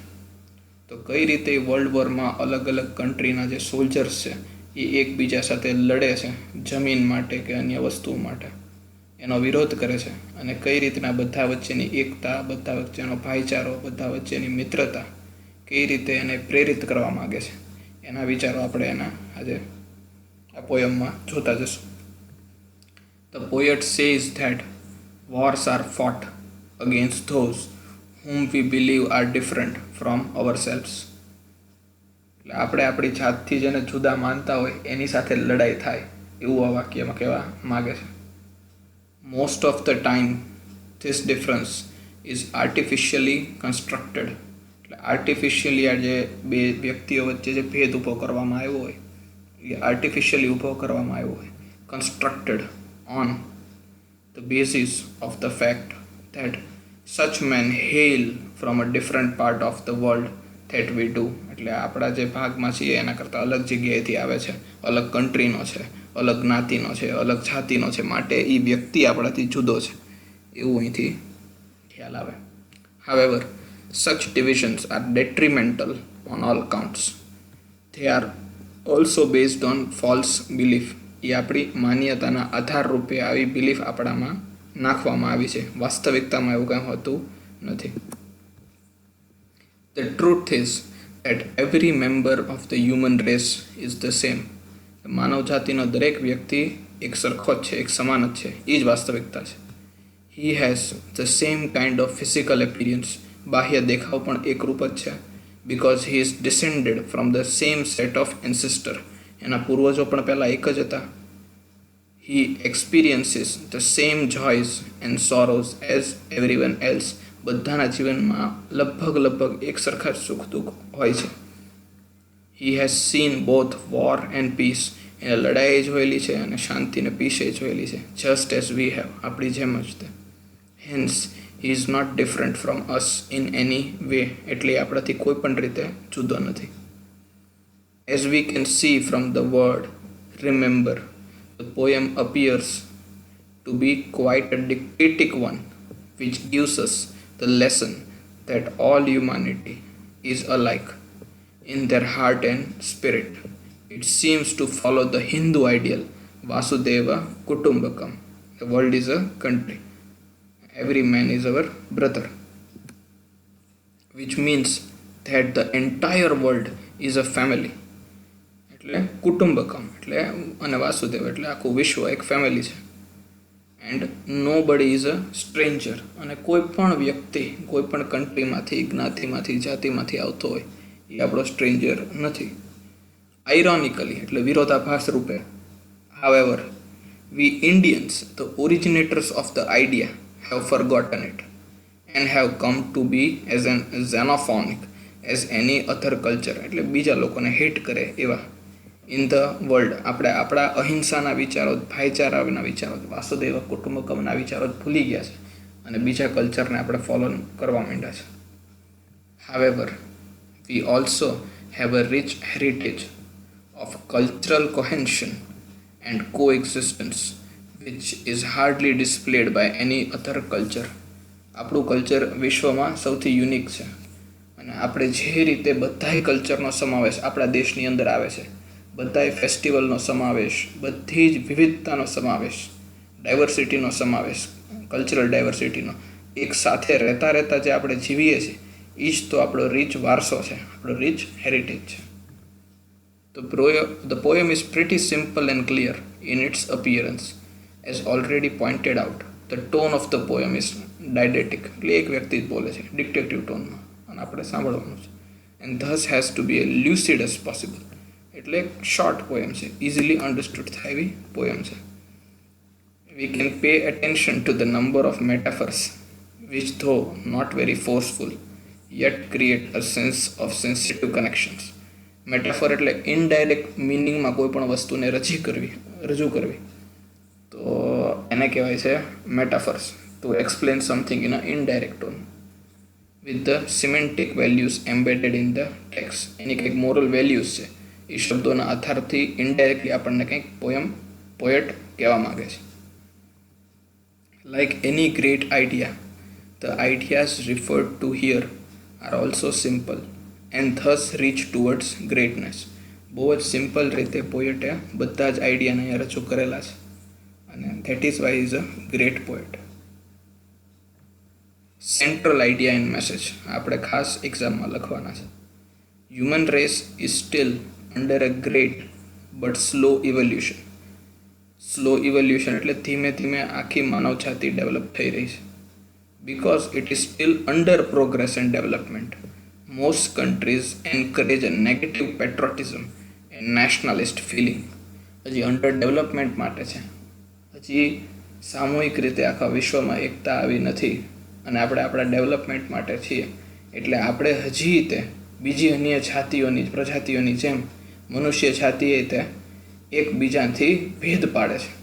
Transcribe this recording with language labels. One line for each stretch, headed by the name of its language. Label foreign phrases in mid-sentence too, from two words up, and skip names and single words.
Gujarati: તો કઈ રીતે
English: world warમાં
Gujarati: અલગ અલગ કન્ટ્રીના જે સોલ્જર્સ છે એ એકબીજા સાથે લડે છે જમીન માટે કે અન્ય વસ્તુઓ માટે, એનો વિરોધ કરે છે, અને કઈ રીતના બધા વચ્ચેની એકતા, બધા વચ્ચેનો ભાઈચારો, બધા વચ્ચેની મિત્રતા કઈ રીતે એને પ્રેરિત કરવા માગે છે એના વિચારો આપણે એના આજે આ પોયમમાં જોતા જશું.
English: The poet says that wars are fought against those whom we believe are different from ourselves.
Gujarati: એટલે આપણે આપણી જાતથી જેને જુદા માનતા હોય એની સાથે લડાઈ થાય એવું આ વાક્યમાં કહેવા માગે છે.
English: Most of the time this difference is artificially constructed.
Gujarati: એટલે આર્ટિફિશિયલી આ જે બે વ્યક્તિઓ વચ્ચે જે ભેદ ઊભો કરવામાં આવ્યો હોય એ આર્ટિફિશિયલી ઊભો કરવામાં આવ્યો હોય,
English: constructed on the basis of the fact that such men hail from a different part of the world that we do.
Gujarati: એટલે આપણા જે ભાગમાં છીએ એના કરતાં અલગ જગ્યાએથી આવે છે, અલગ કન્ટ્રીનો છે, અલગ જ્ઞાતિનો છે, અલગ જાતિનો છે, માટે એ વ્યક્તિ આપણાથી જુદો છે એવું અહીંથી ખ્યાલ આવે.
English: However, such divisions are detrimental on all counts. They are also based on false belief.
Gujarati: એ આપણી માન્યતાના આધાર રૂપે આવી બિલીફ આપણામાં નાખવામાં આવી છે. વાસ્તવિકતામાં એવું કંઈ હોતું નથી.
English: The truth is that every member of the human race is the same.
Gujarati: માનવ જાતિનો દરેક વ્યક્તિ એક સરખો જ છે, એક સમાન જ છે, એ જ વાસ્તવિકતા છે.
English: He has the same kind of physical appearance.
Gujarati: બાહ્ય દેખાવ પણ એકરૂપ જ છે.
English: Because he is descended from the same set of ancestor.
Gujarati: એના પૂર્વજો પણ પહેલાં એક જ હતા.
English: He experiences the same joys and sorrows as everyone else.
Gujarati: બધાના જીવનમાં લગભગ એક સરખા સુખ દુઃખ હોય છે.
English: He has seen both war and peace.
Gujarati: એને લડાઈ જોયેલી છે અને શાંતિને પીસે જોયેલી છે.
English: Just as we have.
Gujarati: આપણી જેમ જ તે.
English: Hence, he is not different from us in any way.
Gujarati: એટલે આપણાથી કોઈ પણ રીતે જુદો નથી.
English: As we can see from the word remember, the poem appears to be quite a didactic one, which gives us the lesson that all humanity is alike in their heart and spirit. It seems to follow the Hindu ideal,
Sanskrit: वसुधैव कुटुम्बकम्.
English: The world is a country. Every man is our brother. Which means that the entire world is a family.
Gujarati: એટલે કુટુંબકમ એટલે અને વાસુદેવ એટલે આખું વિશ્વ એક ફેમિલી છે.
English: And nobody is a stranger.
Gujarati: અને કોઈ પણ વ્યક્તિ કોઈ પણ કન્ટ્રીમાંથી, જ્ઞાતિમાંથી, જાતિમાંથી આવતો હોય એ આપણો સ્ટ્રેન્જર નથી. ironically એટલે વિરોધાભાસ રૂપે,
English: however, we Indians, the originators of the idea, have forgotten it and have come to be as an xenophonic as any other culture.
Gujarati: એટલે બીજા લોકોને હેટ કરે એવા
English: in the world
Gujarati: આપણે આપણા અહિંસાના વિચારો, ભાઈચારાના વિચારો,
Sanskrit: वसुधैव कुटुम्बकम्ના
Gujarati: વિચારો જ ભૂલી ગયા છે અને બીજા કલ્ચરને આપણે ફોલો કરવા માંડ્યા છે.
English: However, we also have a rich heritage of cultural cohesion and coexistence which is hardly displayed by any other culture.
Gujarati: આપણું કલ્ચર વિશ્વમાં સૌથી યુનિક છે અને આપણે જે રીતે બધાય કલ્ચરનો સમાવેશ આપણા દેશની અંદર આવે છે, બધાય ફેસ્ટિવલનો સમાવેશ, બધી જ વિવિધતાનો સમાવેશ, ડાયવર્સિટીનો સમાવેશ,
English: cultural diversityનો
Gujarati: એક સાથે રહેતા રહેતા જે આપણે જીવીએ છીએ એ જ તો આપણો રીચ વારસો છે, આપણો
English: rich heritage
Gujarati: છે.
English: The poem is pretty simple and clear in its appearance. As already pointed out, the tone of the poem is didactic.
Gujarati: એટલે એક વ્યક્તિ જ બોલે છે
English: dictative toneમાં
Gujarati: અને આપણે સાંભળવાનું છે.
English: And thus has to be as lucid as possible.
Gujarati: એટલે
English: short poem
Gujarati: છે,
English: easily understood
Gujarati: થાય એવી પોએમ છે.
English: We can pay attention to the number of metaphors which, though not very forceful, yet create a sense of sensitive connections.
Gujarati: મેટાફર એટલે
English: indirect meaningમાં
Gujarati: કોઈ પણ વસ્તુને રજૂ કરવી તો એને કહેવાય છે મેટાફર્સ.
English: To explain something in an indirect tone with the semantic values embedded in the text.
Gujarati: એની કંઈક
English: moral values
Gujarati: છે એ શબ્દોના આધારથી ઇનડાયરેક્ટલી આપણને કંઈક પોએટ કહેવા માગે છે.
English: Like any great idea, the ideas referred to here are also simple and thus reach towards greatness.
Gujarati: બહુ જ સિમ્પલ રીતે પોએટે બધા જ આઈડિયાને અહીંયા રજૂ કરેલા છે અને
English: that is why is a great poet. central idea and message
Gujarati: આપણે ખાસ એક્ઝામમાં લખવાના છે.
English: Human race is still under a great but slow evolution. slow evolution
Gujarati: એટલે ધીમે ધીમે આખી માનવ જાતિ ડેવલપ થઈ રહી છે.
English: Because it is still under progress and development, most countries encourage a negative patriotism and nationalist feeling.
Gujarati: હજી
English: under development
Gujarati: માટે છે, હજી સામૂહિક રીતે આખા વિશ્વમાં એકતા આવી નથી અને આપણે આપણા ડેવલપમેન્ટ માટે છીએ એટલે આપણે હજી તે બીજી અન્ય જાતિઓની પ્રજાતિઓની જેમ મનુષ્ય જાતિએ તે એકબીજાથી ભેદ પાડે છે.